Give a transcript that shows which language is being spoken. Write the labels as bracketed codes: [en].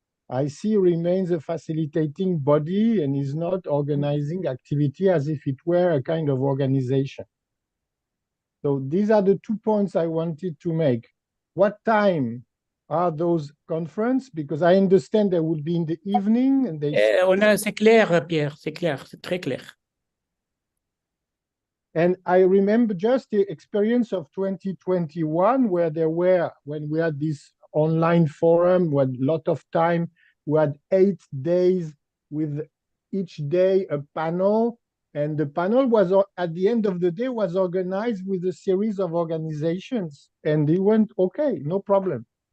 [en] IC remains a facilitating body and is not organizing activity as if it were a kind of organization. So these are the 2 points I wanted to make. What time are those conferences? Because I understand they will be in the evening and they... [fr] C'est clair, Pierre, c'est clair, c'est très clair. [en] And I remember just the experience of 2021, where there were, when we had this online forum, with a lot of time, we had 8 days with each day a panel, and the panel was, at the end of the day, was organized with a series of organizations, and it went okay, no problem.